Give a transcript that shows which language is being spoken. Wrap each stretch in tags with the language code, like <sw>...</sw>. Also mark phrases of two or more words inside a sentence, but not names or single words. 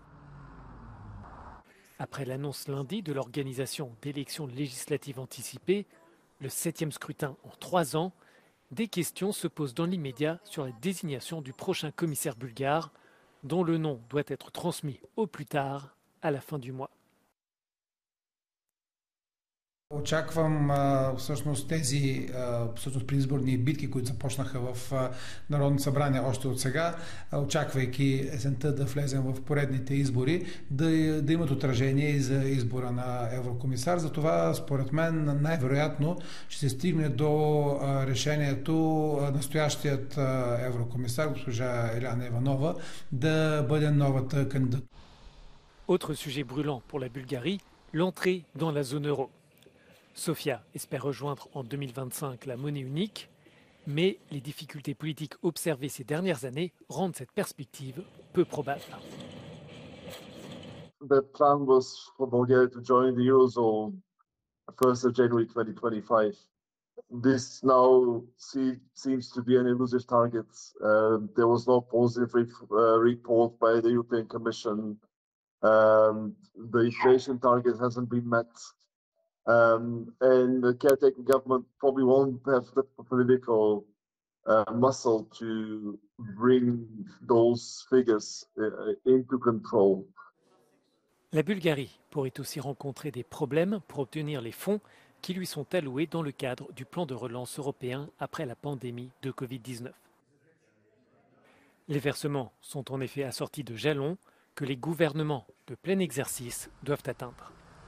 <fr>Après l'annonce lundi de l'organisation d'élections législatives anticipées, le 7e scrutin en 3 ans, des questions se posent dans l'immédiat sur la désignation du prochain commissaire bulgare, dont le nom doit être transmis au plus tard à la fin du mois.</fr> <bg>Очаквам всъщност тези предизборни битки, които започнаха в Народното събрание още от сега, очаквайки есента да влезем в поредните избори, да имат отражение и за избора на еврокомисар. Затова, според мен, най-вероятно ще се стигне до решението настоящият еврокомисар, госпожа Еляна Иванова, да бъде новата кандидат.</bg> <fr>Autre sujet brûlant pour la Bulgarie, l'entrée dans la zone euro. Sofia espère rejoindre en 2025 la monnaie unique, mais les difficultés politiques observées ces dernières années rendent cette perspective peu probable.</fr> <en>The plan was for Bulgaria to join the Eurozone 1st of January 2025. This now seems to be an elusive target. There was no positive report by the European Commission. The inflation target hasn't been met. And the caretaker government probably won't have the political muscle to bring those figures into control.</en> <fr>La Bulgarie pourrait aussi rencontrer des problèmes pour obtenir les fonds qui lui sont alloués dans le cadre du plan de relance européen après la pandémie de Covid-19. Les versements sont en effet assortis de jalons que les gouvernements de plein exercice doivent atteindre.</fr>